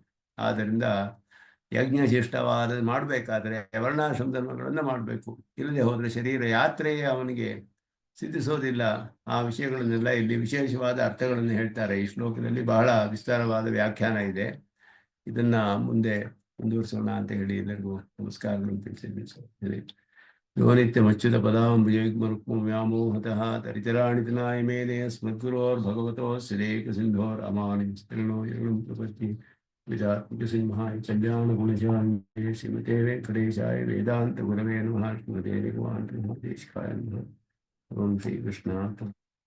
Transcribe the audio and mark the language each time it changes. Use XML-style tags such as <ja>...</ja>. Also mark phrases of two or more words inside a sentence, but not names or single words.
<kn>ಆದ್ದರಿಂದ ಯಜ್ಞಶಿಷ್ಟವಾದ ಮಾಡಬೇಕಾದ್ರೆ ವರ್ಣಾಶ್ರಮ ಧರ್ಮಗಳನ್ನು ಮಾಡಬೇಕು. ಇಲ್ಲದೆ ಹೋದರೆ ಶರೀರ ಯಾತ್ರೆಯೇ ಅವನಿಗೆ ಸಿದ್ಧಿಸೋದಿಲ್ಲ. ಆ ವಿಷಯಗಳನ್ನೆಲ್ಲ ಇಲ್ಲಿ ವಿಶೇಷವಾದ ಅರ್ಥಗಳನ್ನು ಹೇಳ್ತಾರೆ. ಈ ಶ್ಲೋಕದಲ್ಲಿ ಬಹಳ ವಿಸ್ತಾರವಾದ ವ್ಯಾಖ್ಯಾನ ಇದೆ. ಇದನ್ನ ಮುಂದೆ ಮುಂದುವರಿಸೋಣ ಅಂತ ಹೇಳಿ ಎಲ್ಲರಿಗೂ ನಮಸ್ಕಾರಗಳನ್ನು ತಿಳಿಸಿದ್ದೀನಿ.</kn> <sa>ಯೋ ನಿತ್ಯಮಚ್ಯುತ ಪದಾಂಬುಜಯುಗ್ಮರುಕ್ಮ ವ್ಯಾಮೋಹತಃ ತರಿತರಾಣಿತನಾಯ ಮೇನೆ ಸ್ಮದ್ಗುರೋರ್ಭಗವತೋ ಶ್ರೀಕಸಿಂಧೋರಮಾನಿಸ್ತೃಣೋ ಯಗಣಂ ಪ್ರಪತ್ತಿ ವಿಧಾತ್ಮಕಸಿಂಹಾಯ ಕಲ್ಯಾಣಗುಣಶಾಲಿನೇ ಶ್ರೀಮತೆ ವೆಂಕಟೇಶಾಯ ವೇದಾಂತ ಗುರವೇ ನಮಃ. ಶ್ರೀಮತೆ ನಿಗಮಾಂತ ದೇಶಿಕಾಯ ನಮಃ. ಓಂ ಶ್ರೀ ಕೃಷ್ಣ.</sa>